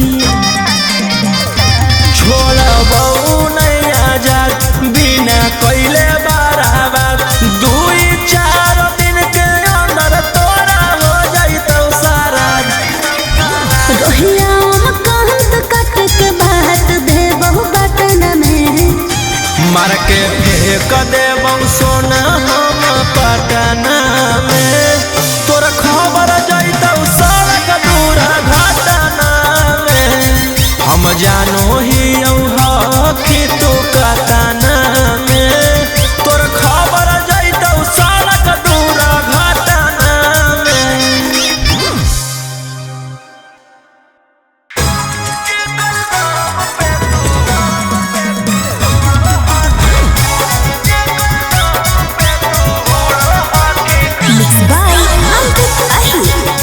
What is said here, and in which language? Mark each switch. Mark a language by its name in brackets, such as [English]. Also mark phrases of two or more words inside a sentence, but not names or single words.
[Magahi] छोड़बौ नहीं आजाद बिना कैले बराबर, 2-4 दिन के अंदर तोरा हो जाइतौ सारा। रोहिया कहत कट के बात देबौ बटन में, मार के फेंक देबौ सोना हम पटना में, तोर खबर जाइतौ सड़क दूर घटना में। हम जानो ही कि तू कतना में, तोर खबर जाइतौ सड़क दूर घटना में। [English] Mixed by Ankit Ahi।